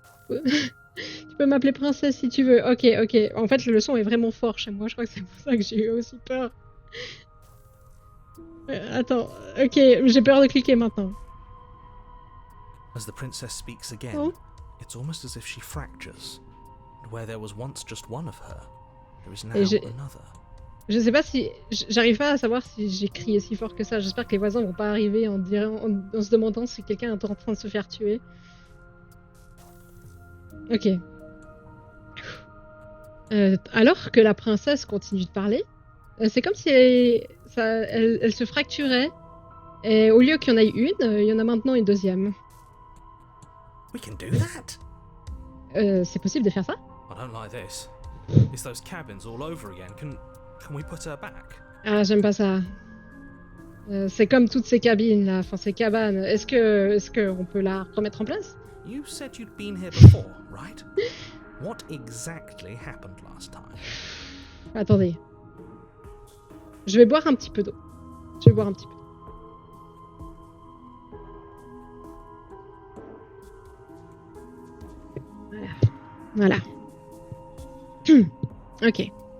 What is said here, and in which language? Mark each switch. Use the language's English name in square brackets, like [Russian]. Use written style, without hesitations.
[French] Tu peux m'appeler princesse si tu veux. Ok, ok. En fait, le son est vraiment fort chez moi. Je crois que c'est pour ça que j'ai eu aussi peur. Attends. Ok, j'ai peur de cliquer maintenant. [English] As the princess speaks again, Oh. it's almost as if she fractures. And where there was once just one of her, there is now another. [French] Je sais pas si... J'arrive pas à savoir si j'ai crié si fort que ça. J'espère que les voisins vont pas arriver en se demandant si quelqu'un est en train de se faire tuer. Ok. Alors que la princesse continue de parler, c'est comme si elle se fracturait. Et au lieu qu'il y en ait une, il y en a maintenant une deuxième. [English] We can do that. [French] C'est possible de faire ça? [English] I don't like this. It's those cabins all over again. Can we put her back? [French] Ah, j'aime pas ça. C'est comme toutes ces cabines là, enfin ces cabanes. Est-ce que on peut la remettre en place? [English] You said you'd been here before, right? What exactly happened last time? [French] Attendez. Je vais boire un petit peu d'eau. Je vais boire un petit peu. Voilà. Ok.